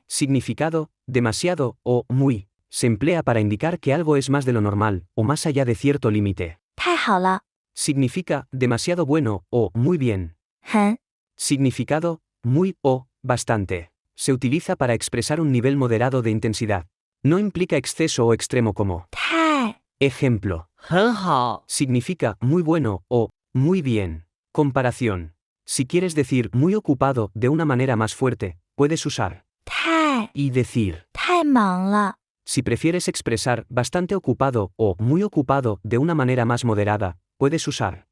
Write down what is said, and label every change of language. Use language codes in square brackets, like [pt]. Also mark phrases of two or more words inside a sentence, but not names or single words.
[es] Significado, demasiado o muy, se emplea para indicar que algo es más de lo normal, o más allá de cierto límite. [zh] 太好了， [es] Significa, demasiado bueno, o muy bien. [zh] 很 [es] Significado, muy o bastante. Se utiliza para expresar un nivel moderado de intensidad. No implica exceso o extremo como. [zh] 太 [es] Ejemplo. [zh] 很好， [es] Significa muy bueno o muy bien. Comparación. Si quieres decir muy ocupado de una manera más fuerte, puedes usar [zh] 太 [es] y decir. [zh] 太忙了， [es] Si prefieres expresar bastante ocupado o muy ocupado de una manera más moderada, puedes usar